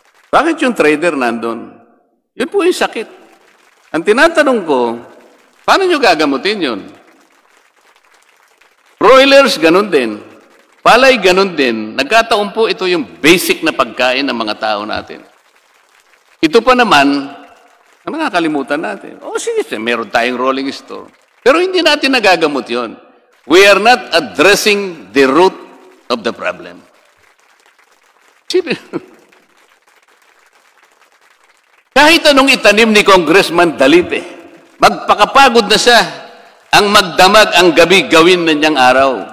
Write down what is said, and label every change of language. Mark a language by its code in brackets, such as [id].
[tl] Bakit yung trader nandun? Yun po yung sakit. Ang tinatanong ko, paano nyo gagamutin yun? Broilers, ganun din. Palay, ganun din. Nagkataon po ito yung basic na pagkain ng mga tao natin. Ito pa naman, ang nakakalimutan natin. Sige, meron tayong rolling store. Pero hindi natin nagagamot yon. [en] We are not addressing the root of the problem. [tl] Kahit anong itanim ni Congressman Dalite, magpakapagod na siya ang magdamag ang gabi gawin na niyang araw.